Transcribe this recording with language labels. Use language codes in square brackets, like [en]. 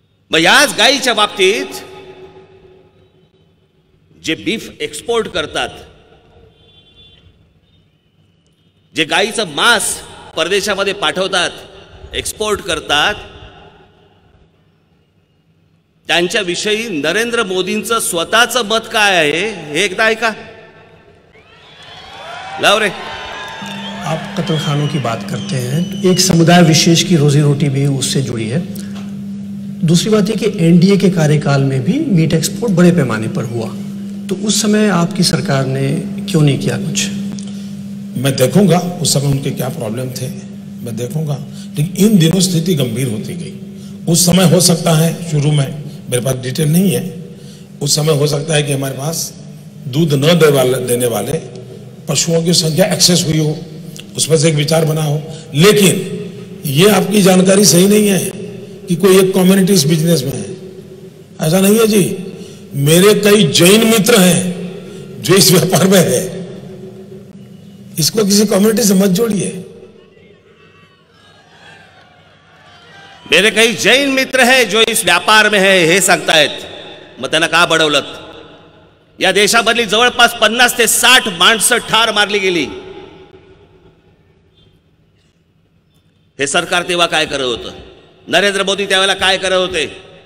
[mr] मग याच गायीच्या बाबतीत जे बीफ एक्सपोर्ट करतात, जे गायीचं मांस परदेशामध्ये पाठवतात, एक्सपोर्ट करतात, त्यांच्याविषयी नरेंद्र मोदींचं स्वतःचं मत काय आहे हे एकदा ऐका. लाव रे. [hi] आप कत्ल खानों की बात करते हैं तो एक समुदाय विशेष की रोजी रोटी भी उससे जुड़ी है. दूसरी बात है कि एनडीए के कार्यकाल में भी मीट एक्सपोर्ट बड़े पैमाने पर हुआ, तो उस समय आपकी सरकार ने क्यों नहीं किया कुछ? मैं देखूंगा उस समय उनके क्या प्रॉब्लम थे, मैं देखूंगा, लेकिन इन दिनों स्थिति गंभीर होती गई. उस समय हो सकता है, शुरू में मेरे पास डिटेल नहीं है, उस समय हो सकता है कि हमारे पास दूध न देने वाले पशुओं की संख्या एक्सेस हुई हो, उस पर से एक विचार बना हो. लेकिन ये आपकी जानकारी सही नहीं है कि कोई एक कम्युनिटी इस बिजनेस में है, ऐसा नहीं है जी. मेरे कई जैन मित्र हैं जो इस व्यापार में है. इसको किसी कम्युनिटी से मत जोड़िए. मेरे काही जैन मित्र हैं जो इस व्यापार में है [mr] हे सांगतायत. मग त्यांना का बडवलत? या देशामधली जवळपास 50 ते 60 माणसं ठार मारली गेली. हे सरकार तेव्हा काय करत होतं? नरेंद्र मोदी त्यावेळेला काय करत होते?